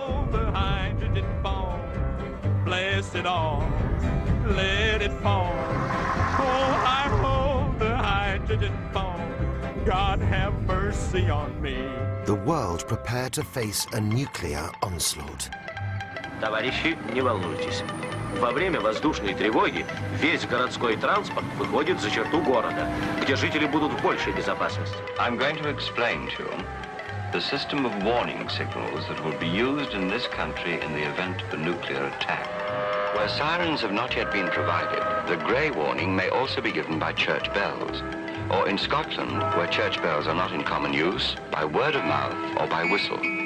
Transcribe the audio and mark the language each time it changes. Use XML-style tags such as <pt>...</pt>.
<en>The hydrogen bomb, blast it all, let it fall. Oh, I hold the hydrogen bomb. God have mercy on me. The world prepared to face a nuclear onslaught.</en> <ru>Товарищи, не волнуйтесь. Во время воздушной тревоги весь городской транспорт выходит за черту города, где жители будут в большей безопасности.</ru> <en>I'm going to explain to you the system of warning signals that will be used in this country in the event of a nuclear attack. Where sirens have not yet been provided, the grey warning may also be given by church bells. Or in Scotland, where church bells are not in common use, by word of mouth or by whistle.</en>